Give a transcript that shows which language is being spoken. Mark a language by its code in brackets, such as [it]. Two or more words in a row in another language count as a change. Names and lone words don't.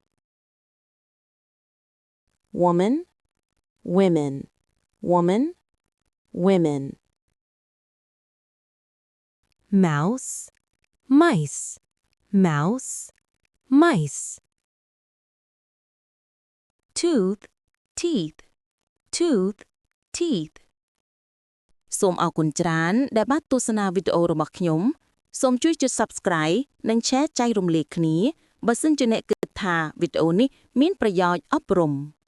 [en] woman, women, woman, women. Mouse, mice, mouse, mice. Tooth, teeth, tooth, teeth. [km] សូមអរគុណច្រើនដែលបានទស្សនាវីដេអូរបស់ខ្ញុំសូមជួយចុច Subscribe និង Share ចែករំលែកគ្នាបើសិនជាអ្នកគិតថាវីដេអូនេះមានប្រយោជន៍អប់រំ